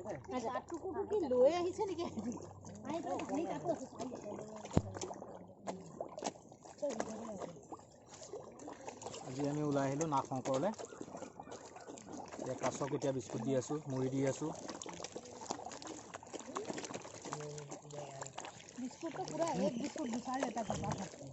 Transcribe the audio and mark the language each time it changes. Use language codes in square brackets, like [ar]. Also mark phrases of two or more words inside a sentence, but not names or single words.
[as] আজি আমি ওলাই আহিলোঁ নাগ শংকৰলৈ। এতিয়া কাছক এতিয়া বিস্কুট দি আছোঁ, মুড়ি দি আছোঁ। [hi] बिस्कुट तो पूरा एक बिस्कुट घुसा लेता था पापा।